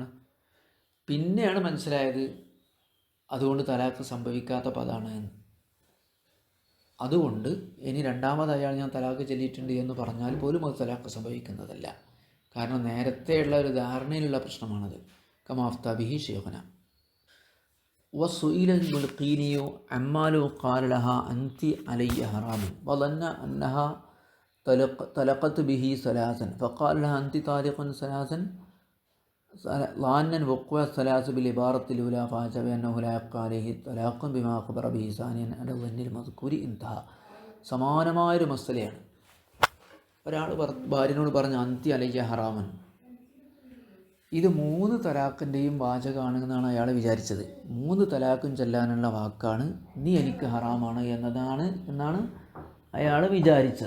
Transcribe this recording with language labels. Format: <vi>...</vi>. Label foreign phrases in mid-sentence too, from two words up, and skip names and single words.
<ml>പിന്നെയാണ് മനസ്സിലായത് അതുകൊണ്ട് തലാഖ് സംഭവിക്കാത്ത പദമാണ് എന്ന്. അതുകൊണ്ട് ഇനി രണ്ടാമത് അയാൾ ഞാൻ തലാഖ് ചൊല്ലിയിട്ടുണ്ട് എന്ന് പറഞ്ഞാൽ പോലും അത് തലാഖ് സംഭവിക്കുന്നതല്ല. കാരണം നേരത്തെയുള്ള ഒരു ധാരണയിലുള്ള പ്രശ്നമാണത്.</ml> <ar>كما أفتى به شيخنا. وسئل البلقيني عما لو قال لها أنت علي حرام وظن أنها طلقت به ثلاثا فقال لها أنت طالق ثلاثا ظانا وقوع الثلاث بالعبارة الأولى فحسب أنه لا يبقى عليه طلاق بما أخبر به ثانيا على الظن المذكور انتهى.</ar> <ml>സമാനമായൊരു മസലയാണ്. ഒരാൾ ഭാര്യനോട് പറഞ്ഞ</ml> <ar>أنت علي حراما,</ar> <ml>ഇത് 3 തലാഖിൻ്റെയും വാചകമാണെന്നാണ് അയാൾ വിചാരിച്ചത്. 3 തലാഖും ചെല്ലാനുള്ള വാക്കാണ്, നീ എനിക്ക് ഹറാമാണ് എന്നാണ് അയാൾ വിചാരിച്ചത്.</ml>